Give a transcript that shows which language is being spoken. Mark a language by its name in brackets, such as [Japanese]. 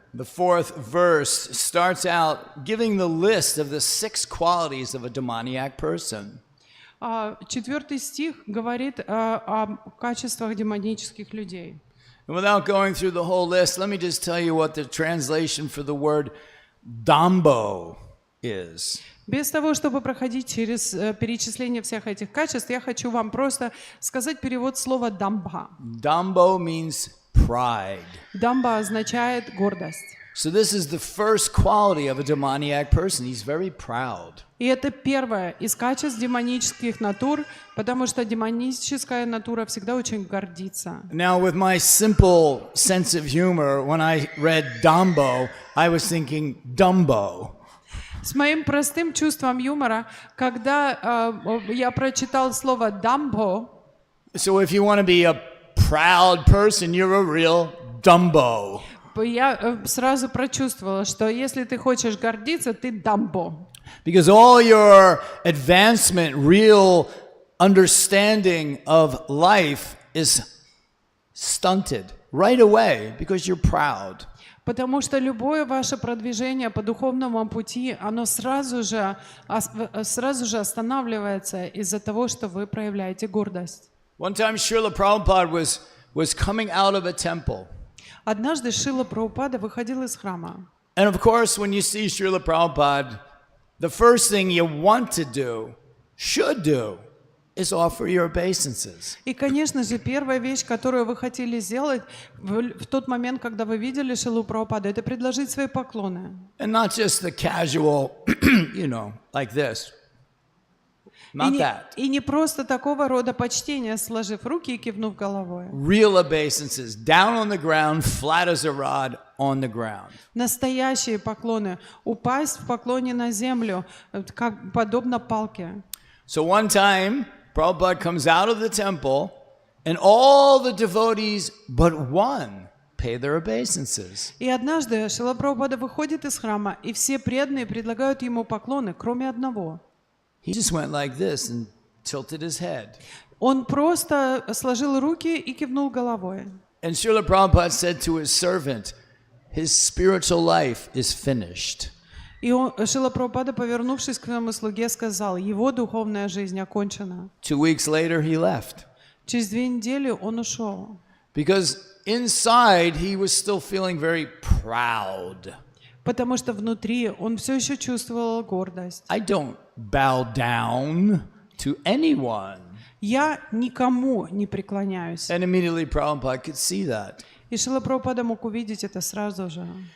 [English] The fourth verse starts out giving the list of the 6 qualities of a demoniac person. [Russian] 4 стих говорит о качествах демонических людей. [English] And without going through the whole list, let me just tell you what the translation for the word Dambo is. [Russian] Без того, чтобы проходить через перечисление всех этих качеств, я хочу вам просто сказать перевод слова «дамбха». [English] Dambo means pride. [Russian] «Дамба» означает гордость. [English] So this is the first quality of a demoniac person. He's very proud. [Russian] И это первое из качеств демонических натур, потому что демоническая натура всегда очень гордится. [English] Now, with my simple sense of humor, when I read Dambo, I was thinking Dumbo. [Russian] С моим простым чувством юмора, когда я прочитал слово «дамбо», [English] So if you want to be a proud person, you're a real Dumbo. [Russian] я сразу прочувствовала, что если ты хочешь гордиться, ты дамбо. [English] Because all your advancement, real understanding of life is stunted right away because you're proud. [Russian] Потому что любое ваше продвижение по духовному пути, оно сразу же останавливается из-за того, что вы проявляете гордость. [English] One time Srila Prabhupada was coming out of a temple. [Russian] Однажды Шрила Прабхупада выходил из храма. [English] And of course, when you see Srila Prabhupada, the first thing you want to do, should do, is offer your obeisances. [Russian] И, конечно же, первая вещь, которую вы хотели сделать в тот момент, когда вы видели Шрилу Прабхупаду, это предложить свои поклоны. [English] And not just the casual, like this. Not that. [Russian] И не просто такого рода почтение, сложив руки и кивнув головой. [English] Real obeisances, down on the ground, flat as a rod, on the ground. [Russian] Настоящие поклоны. Упасть в поклоне на землю, как подобно палке. [English] So one time, Prabhupada comes out of the temple, and all the devotees but one pay their obeisances. [Russian] И однажды Шрила Прабхупада выходит из храма, и все преданные предлагают ему поклоны, кроме одного. [English] He just went like this and tilted his head. [Russian] Он просто сложил руки и кивнул головой. [English] And Srila Prabhupada said to his servant, his spiritual life is finished. [Russian] И Шрила Прабхупада, повернувшись к своему слуге, сказал, его духовная жизнь окончена. [English] 2 weeks later, he left. [Russian] Через 2 недели он ушел. [English] Because inside, he was still feeling very proud. [Russian] Потому что внутри он все еще чувствовал гордость. [English] I don't bow down to anyone. [Russian] Я никому не преклоняюсь. [English] And immediately Prabhupada could see that. [Russian] И Шрила Прабхупада мог увидеть это сразу же.